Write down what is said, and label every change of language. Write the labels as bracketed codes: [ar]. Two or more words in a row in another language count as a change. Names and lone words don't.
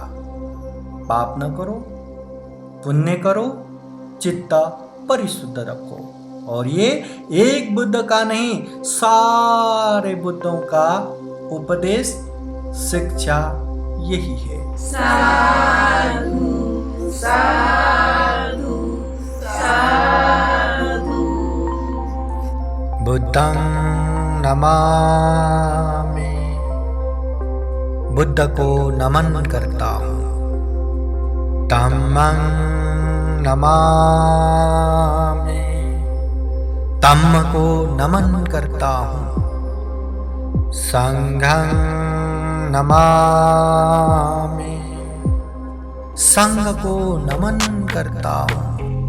[hi] पाप न करो, पुण्य करो, चित्त परिशुद्ध रखो। और ये एक बुद्ध का नहीं, सारे बुद्धों का उपदेश, शिक्षा यही है। [pi] साधु साधु साधु बुद्धं नमामि, [hi] बुद्ध को नमन करता हूँ। [pi] धम्मं नमामि, [hi] धम्म को नमन करता हूँ। [pi] संघं नमामि, [hi] संघ को नमन करता हूँ।